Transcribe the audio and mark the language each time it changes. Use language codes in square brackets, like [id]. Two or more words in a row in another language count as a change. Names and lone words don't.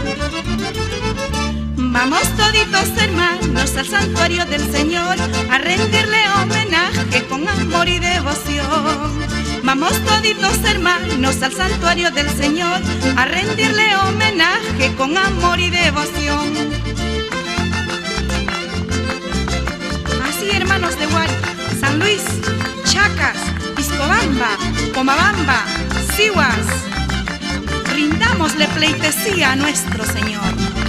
[es] Vamos toditos hermanos al santuario del Señor, a rendirle homenaje con amor y devoción. Vamos toditos hermanos al santuario del Señor, a rendirle homenaje con amor y devoción. Así, hermanos de Huari, San Luis, Chacas, Piscobamba, Pomabamba, Sihuas, rindámosle pleitesía a nuestro Señor.